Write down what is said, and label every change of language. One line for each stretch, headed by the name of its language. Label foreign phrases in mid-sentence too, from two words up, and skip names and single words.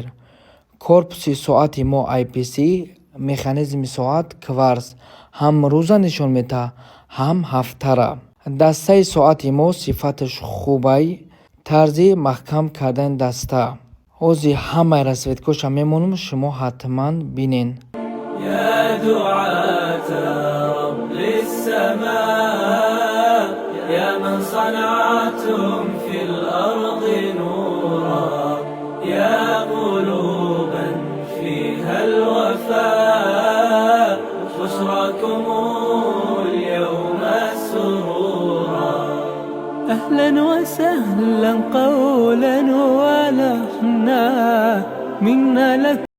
Tajik: Корпуси соати мо IPC, механизми соат кварц. Ҳам рӯза нишон мета, ҳам ҳафтара. Дастаи соати мо сифаташ хубай, тарзи маҳкам кардани даста. ҳозир ҳамаи расветкоша мемонам, шумо ҳатман бинен.
Arabic: يا دعاة رب السماء يا من صنعتم في الأرض نورا يا قلوبا فيها الوفاء بشراكم اليوم سرورا أهلا وسهلا قولا ولحنا منا لك